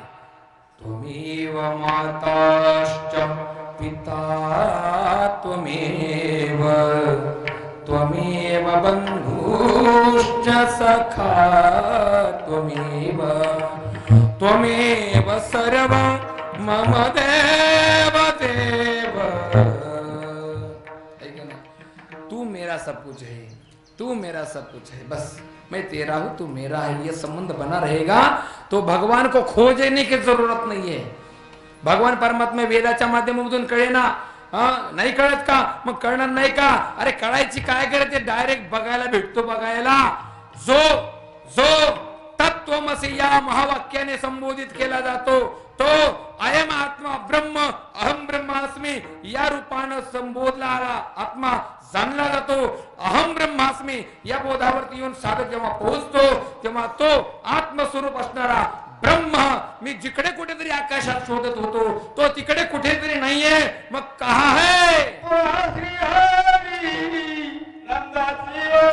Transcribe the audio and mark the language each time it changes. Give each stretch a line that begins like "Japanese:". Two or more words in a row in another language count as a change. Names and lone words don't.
Sanskrit: त्वमेव माताश्च पिता त्वमेव त्वमेव बन्धुश्च सखा त्वमेव त्वमेव सर्वं मम देव देव.
Hindi: तू मेरा सब कुछ है. तू मेरा सब कुछ है. बस मैं तेरा हूं तू मेरा है. ये संबंध बना रहेगा तो भगवान को खोजने की जरूरत नहीं है.
Marathi: भगवान परमात्मा वेदाच्या माध्यमातून कळे ना. नाही कळत का मग कळणार नाही का. अरे कळायची काय गरज आहे. डायरेक्ट बघायला भेटतो. बघायला जो जो
Sanskrit: तत्वमसी
Marathi: या महावाक्याने संबोधित केला जातो तो
Sanskrit: अयम आत्मा ब्रह्म अहम ब्रह्मास्मी
Marathi: या रूपानं संबोधला आला आत्मा जाणला जातो.
Sanskrit: अहम ब्रह्मास्मी
Marathi: या बोधावरती येऊन साधक जेव्हा पोहोचतो तेव्हा तो आत्मस्वरूप असणारा ब्रह्म मी जिकडे कुठेतरी आकाशात शोधत होतो तो तिकडे कुठेतरी नाहीये. मग
Hindi: कहा है
Marathi: श्री हरी नंदाची